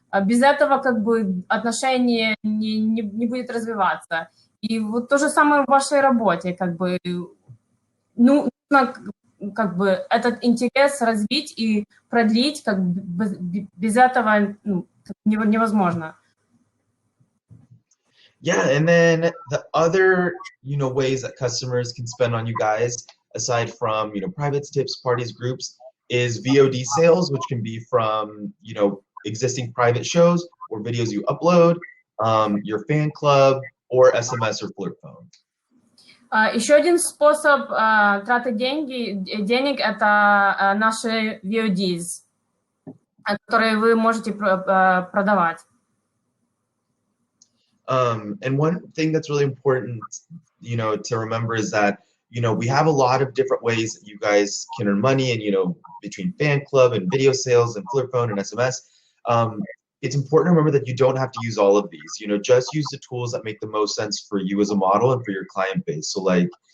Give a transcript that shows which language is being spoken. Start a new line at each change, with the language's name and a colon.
Russian: Без этого отношение не будет развиваться. И вот то же самое в вашей работе, нужно этот интерес развить и продлить, без этого невозможно.
English: Yeah, and then the other, ways that customers can spend on you guys, aside from, private tips, parties, groups, is VOD sales, which can be from, existing private shows or videos you upload, your fan club, or SMS or Flirt phone.
Russian: Еще один способ траты денег – это наши VODs, которые вы можете продавать.
English: And one thing that's really important, to remember is that, we have a lot of different ways that you guys can earn money, and, between fan club and video sales and Flirt phone and SMS. It's important to remember that you don't have to use all of these. Just use the tools that make the most sense for you as a model and for your client base. So, like,